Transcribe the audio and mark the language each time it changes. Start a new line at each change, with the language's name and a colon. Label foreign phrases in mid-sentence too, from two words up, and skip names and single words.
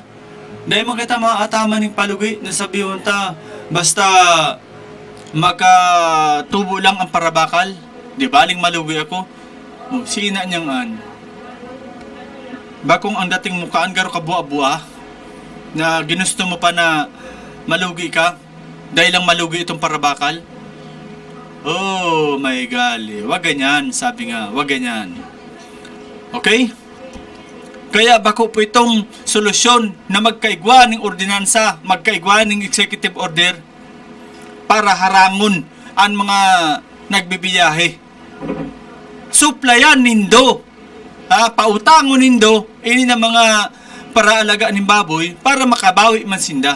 Bikol: Dahil mo kita maataman ng palugi, nasabihin ta, basta makatubo lang ang parabakal, di baling malugi ako. O, sina niyang bakong ang dating mukaan garo ka buwa-buwa, na ginusto mo pa na malugi ka, dahil lang malugi itong parabakal.
English: Oh my golly,
Filipino: wag ganyan, sabi nga, wag ganyan. Okay?
Bikol: Kaya bako po itong solusyon na magkaigwa ng ordinansa, magkaigwa ng
English: executive order
Bikol: para harangon ang mga nagbibiyahe. Suplayan nindo, pautangon nindo, ini na mga paraalaga ng baboy para makabawi man sinda.